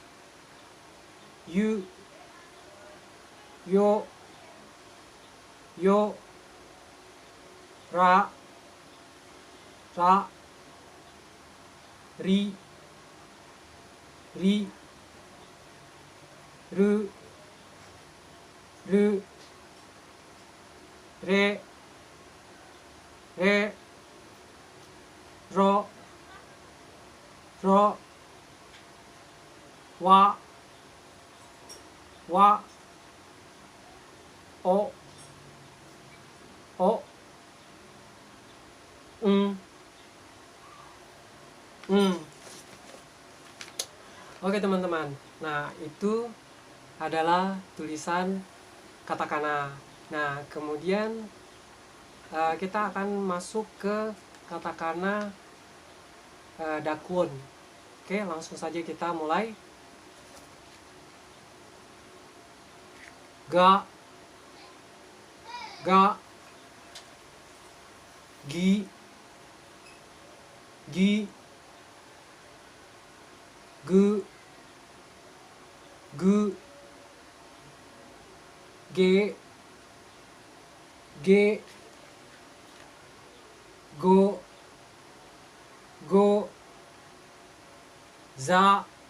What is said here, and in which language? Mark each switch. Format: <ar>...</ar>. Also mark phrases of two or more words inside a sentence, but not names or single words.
<ja>よらりるれろわおうん</ja> <id>Oke teman-teman, nah itu adalah tulisan katakana. Nah kemudian kita akan masuk ke katakana dakwon. Oke, langsung saja kita mulai.</id> <ja>が ぎ ぐげ ご ざ</ja>